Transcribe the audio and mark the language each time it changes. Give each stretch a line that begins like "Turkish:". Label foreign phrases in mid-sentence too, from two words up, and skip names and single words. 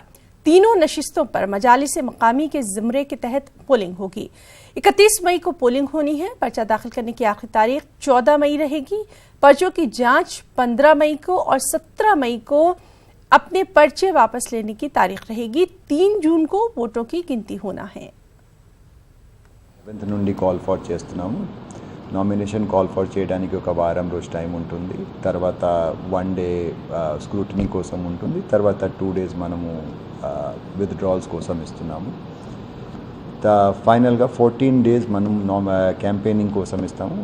Urdu: تینوں نشستوں پر مجالس مقامی کے زمرے کے تحت پولنگ ہوگی۔ 31 مئی کو پولنگ ہونی ہے۔ پرچہ داخل کرنے کی آخری تاریخ 14 مئی رہے گی۔ پرچوں کی جانچ 15 مئی کو اور 17 مئی کو اپنے پرچے واپس لینے کی تاریخ رہے گی۔ 3 جون کو ووٹوں کی گنتی ہونا ہے۔
Telugu: నుండి
English: call for
Telugu: చేస్తున్నాము।
English: nomination call for
Telugu: చేయడానికి ఒక వారం రోజు టైం ఉంటుంది। తర్వాత 1
English: day scrutiny
Telugu: కోసం ఉంటుంది। తర్వాత 2 డేస్ మనము విత్డ్రాల్స్ కోసం ఇస్తున్నాము। ఫైనల్గా 14 డేస్ మనం క్యాంపెయినింగ్ కోసం ఇస్తాము।